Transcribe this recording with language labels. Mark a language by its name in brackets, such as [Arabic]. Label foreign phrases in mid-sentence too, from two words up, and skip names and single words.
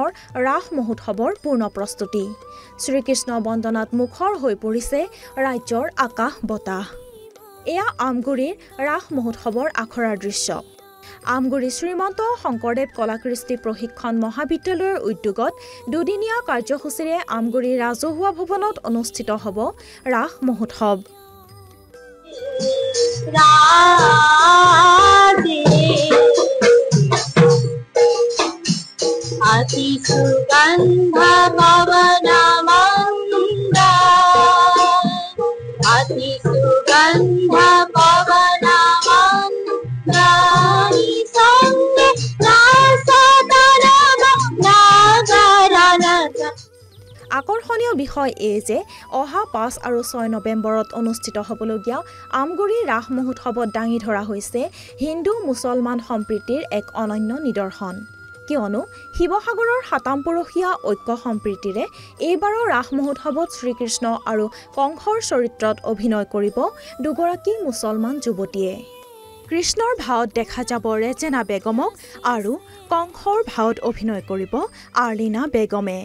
[Assamese] ৰাস মহোৎসৱৰ পূৰ্ণ প্ৰস্তুতি শ্ৰীকৃষ্ণ বন্দনাত মুখৰ হৈ পৰিছে ৰাজ্যৰ আকাশ বতাহ এয়া আমগুৰিৰ ৰাস মহোৎসৱৰ আখৰাৰ দৃশ্য আমগুৰি শ্ৰীমন্ত শংকৰদেৱ কলাকৃষ্টি প্ৰশিক্ষণ মহাবিদ্যালয়ৰ উদ্যোগত দুদিনীয়া কাৰ্যসূচীৰে আমগুৰি ৰাজহুৱা ভৱনত অনুষ্ঠিত হ'ব ৰাস মহোৎসৱ [Hindi] अति सुगंध पवन मंगा अति सुगंध पवन मंगा संग [Assamese] আকৰ্ষণীয় বিষয় এই যে অহা ৫ আৰু ৬ নৱেম্বৰত অনুষ্ঠিত হ'বলগীয়া আমগুৰি ৰাস মহোৎসৱত দাঙি ধৰা হৈছে হিন্দু মুছলমান সম্প্ৰীতিৰ এক অনন্য নিদৰ্শন কিয়নো শিৱসাগৰৰ সাতামপুৰখীয়া ঐক্য সম্প্ৰীতিৰে এইবাৰৰ ৰাস মহোৎসৱত শ্ৰীকৃষ্ণ আৰু কংসৰ চৰিত্ৰত অভিনয় কৰিব দুগৰাকী মুছলমান যুৱতীয়ে কৃষ্ণৰ ভাৱত দেখা যাব ৰেজেনা বেগমক আৰু কংসৰ ভাৱত অভিনয় কৰিব আৰ্লিনা বেগমে